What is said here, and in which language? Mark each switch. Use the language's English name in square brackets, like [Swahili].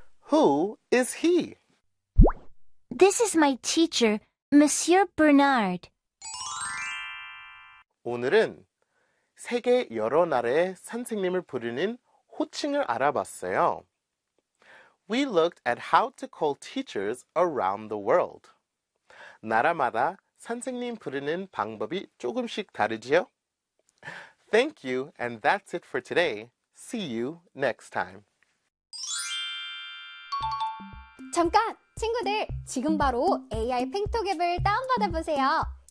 [English] Who is he? This is my teacher. Monsieur Bernard. [Korean] 오늘은 세계 여러 나라의 선생님을 부르는 호칭을 알아봤어요. [English] We looked at how to call teachers around the world. [Korean] 나라마다 선생님 부르는 방법이 조금씩 다르지요? [English] Thank you, and that's it for today. See you next time. [Korean] 잠깐! 친구들, 지금 바로 AI 팽톡 앱을 다운받아 보세요.